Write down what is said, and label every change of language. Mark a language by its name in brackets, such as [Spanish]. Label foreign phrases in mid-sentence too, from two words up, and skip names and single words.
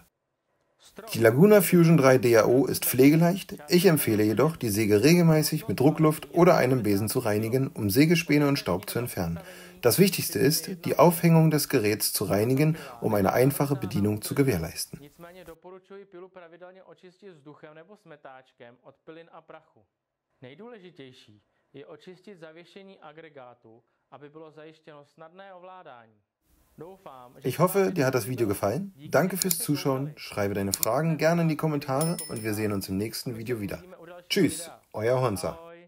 [German] Die Laguna Fusion 3 DAO ist pflegeleicht, ich empfehle jedoch, die Säge regelmäßig mit Druckluft oder einem Besen zu reinigen, um Sägespäne und Staub zu entfernen. Das Wichtigste ist, die Aufhängung des Geräts zu reinigen, um eine einfache Bedienung zu gewährleisten. [Czech] Nejdůležitější je očistit zavěšení agregátu, aby bylo zajištěno snadné ovládání. [German] Ich hoffe, dir hat das Video gefallen. Danke fürs Zuschauen, schreibe deine Fragen gerne in die Kommentare und wir sehen uns im nächsten Video wieder. Tschüss, euer Honza.